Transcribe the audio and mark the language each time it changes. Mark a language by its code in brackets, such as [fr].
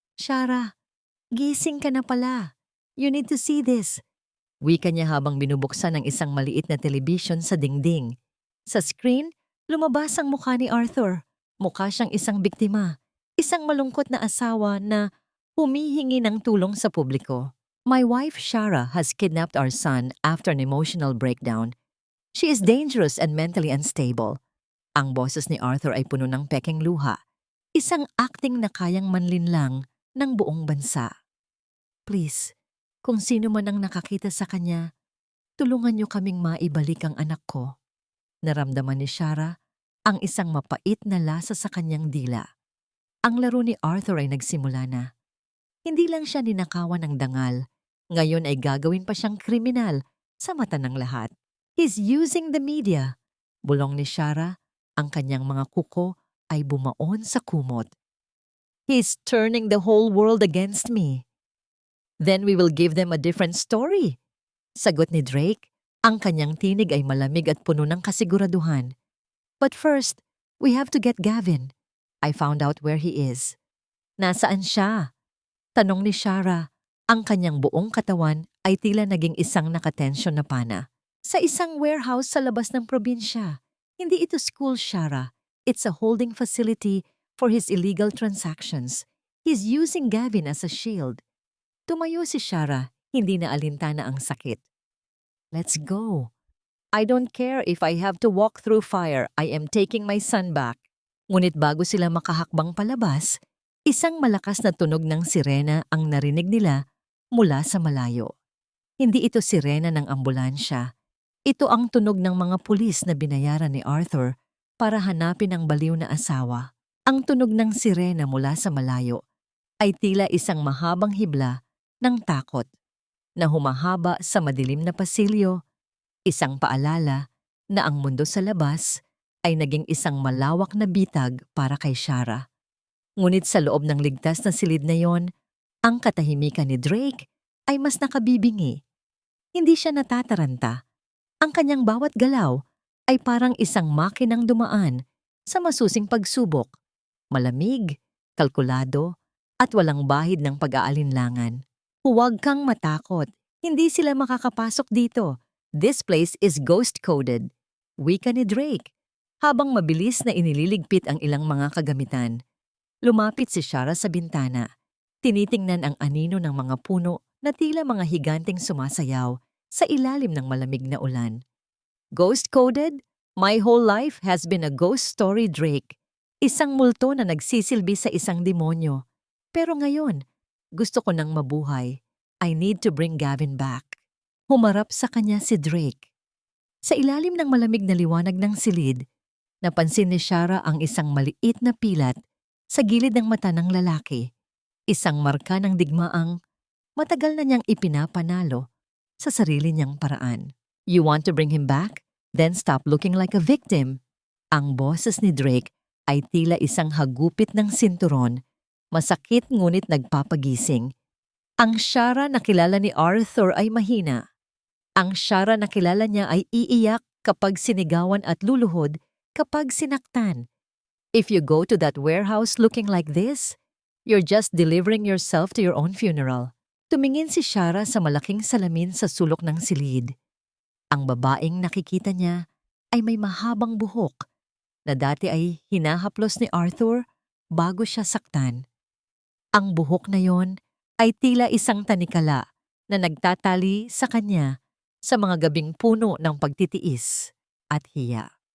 [en] Shara, [tl] gising ka na pala. [en] You need to see this. [tl] Wika niya habang binubuksan ang isang maliit na television sa dingding. Sa screen, lumabas ang mukha ni Arthur. Mukha siyang isang biktima, isang malungkot na asawa na humihingi ng tulong sa publiko. [en] My wife Shara has kidnapped our son after an emotional breakdown. She is dangerous and mentally unstable. [tl] Ang boses ni Arthur ay puno ng pekeng luha, isang acting na kayang manlinlang ng buong bansa. Please, kung sino man ang nakakita sa kanya, tulungan niyo kaming maibalik ang anak ko. Naramdaman ni Shara ang isang mapait na lasa sa kanyang dila. Ang laro ni Arthur ay nagsimula na. Hindi lang siya ninakawan ng dangal, ngayon ay gagawin pa siyang kriminal sa mata ng lahat. [en] He's using the media. [tl] Bulong ni Shara, ang kanyang mga kuko ay bumaon sa kumot. [en] He's turning the whole world against me. Then we will give them a different story. [tl] Sagot ni Drake, ang kanyang tinig ay malamig at puno ng kasiguraduhan. [en] But first, we have to get Gavin. I found out where he is. [tl] Nasaan siya? Tanong ni Shara. Ang kanyang buong katawan ay tila naging isang nakatensyon na pana. Sa isang warehouse sa labas ng probinsya. Hindi ito school, Shara. [en] It's a holding facility for his illegal transactions. He's using Gavin as a shield. [tl] Tumayo si Shara, hindi na alintana ang sakit. [en] Let's go. I don't care if I have to walk through fire. I am taking my son back. [tl] Ngunit bago sila makahakbang palabas, isang malakas na tunog ng sirena ang narinig nila mula sa malayo. Hindi ito sirena ng ambulansya. Ito ang tunog ng mga pulis na binayaran ni Arthur para hanapin ang baliw na asawa. Ang tunog ng sirena mula sa malayo ay tila isang mahabang hibla ng takot na humahaba sa madilim na pasilyo. Isang paalala na ang mundo sa labas ay naging isang malawak na bitag para kay Shara. Ngunit sa loob ng ligtas na silid na yon, ang katahimikan ni Drake ay mas nakabibingi. Hindi siya natataranta. Ang kanyang bawat galaw ay parang isang makinang dumaan sa masusing pagsubok. Malamig, kalkulado, at walang bahid ng pag-aalinlangan. Huwag kang matakot. Hindi sila makakapasok dito. [en] This place is ghost-coded. [tl] Wika ni Drake, habang mabilis na inililigpit ang ilang mga kagamitan. Lumapit si Shara sa bintana. Tinitingnan ang anino ng mga puno na tila mga higanteng sumasayaw sa ilalim ng malamig na ulan. [en] Ghost-coded? My whole life has been a ghost story, Drake. [tl] Isang multo na nagsisilbi sa isang demonyo. Pero ngayon, gusto ko nang mabuhay. [en] I need to bring Gavin back. [tl] Humarap sa kanya si Drake. Sa ilalim ng malamig na liwanag ng silid, napansin ni Shara ang isang maliit na pilat sa gilid ng mata ng lalaki. Isang marka ng digmaang matagal na niyang ipinapanalo sa sarili niyang paraan. [en] You want to bring him back? Then stop looking like a victim. [tl] Ang boses ni Drake ay tila isang hagupit ng sinturon, masakit ngunit nagpapagising. Ang Shara na kilala ni Arthur ay mahina. Ang Shara na kilala niya ay iiyak kapag sinigawan at luluhod kapag sinaktan. [en] If you go to that warehouse looking like this, you're just delivering yourself to your own funeral. [tl] Tumingin si Shara sa malaking salamin sa sulok ng silid. Ang babaeng nakikita niya ay may mahabang buhok na dati ay hinahaplos ni Arthur bago siya saktan. Ang buhok na yon ay tila isang tanikala na nagtatali sa kanya sa mga gabing puno ng pagtitiis at hiya.